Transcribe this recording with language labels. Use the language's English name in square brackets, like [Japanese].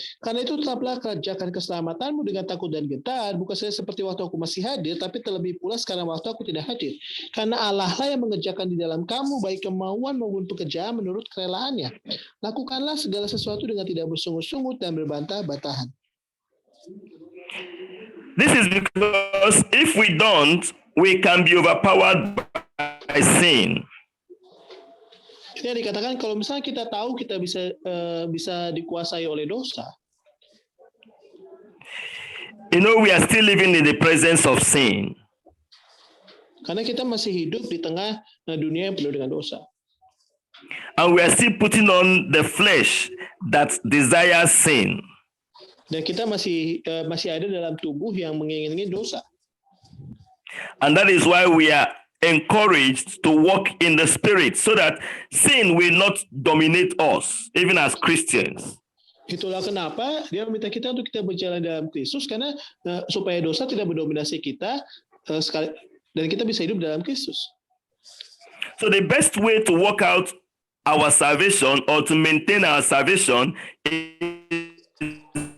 [Indonesian] Karena itu tetaplah kerjakan keselamatanmu dengan takut dan gentar, bukan saja seperti waktu aku masih hadir, tapi terlebih pula sekarang waktu aku tidak hadir. Karena Allah lah yang mengerjakan di dalam kamu, baik kemauan maupun pekerjaan menurut kerelaannya. Lakukanlah segala sesuatu dengan tidak bersungut-sungut dan berbantah-bantahan. [English] This is because if we don't, we can be overpowered by sin. [Indonesian] Ini dikatakan kalau misalnya kita tahu kita bisa dikuasai oleh dosa. [English] You know, we are still living in the presence of sin. [Indonesian] Karena kita masih hidup di tengah dunia yang penuh dengan dosa. [English] And we are still putting on the flesh that desires sin. [Indonesian] Dan kita masih ada dalam tubuh yang menginginkan dosa. [English] And that is why we are encouraged to walk in the Spirit so that sin will not dominate us, even as Christians. [Indonesian] Itulah kenapa dia meminta kita untuk kita berjalan dalam Kristus, karena supaya dosa tidak mendominasi kita dan kita bisa hidup dalam Kristus. [English] So the best way to work out our salvation or to maintain our salvation is